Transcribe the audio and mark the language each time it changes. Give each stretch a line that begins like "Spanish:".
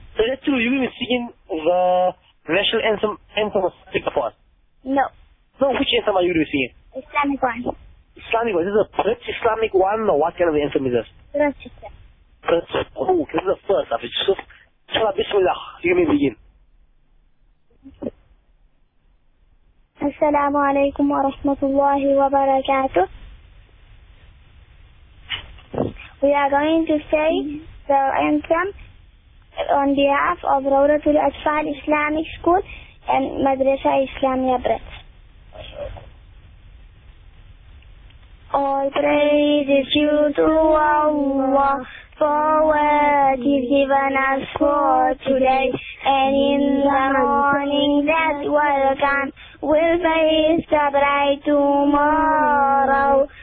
English: So that's true, you're going to sing the national anthem of Africa for us? No. No, which anthem are you going to sing? Islamic one. Islamic one? Is this a Brits Islamic one or what kind of anthem is this? Brits. Oh, this is the first of it. So, inshallah, bismillah, you may begin.
Arabic: السلام عليكم ورحمة الله وبركاته.
English: We are going to say the anthem on behalf of Rawda Tul Atfal Islamic School and Madrasa Islamia Brits. All praises you to Allah for what He's given us for today, and in the morning that will come we'll face the bright tomorrow.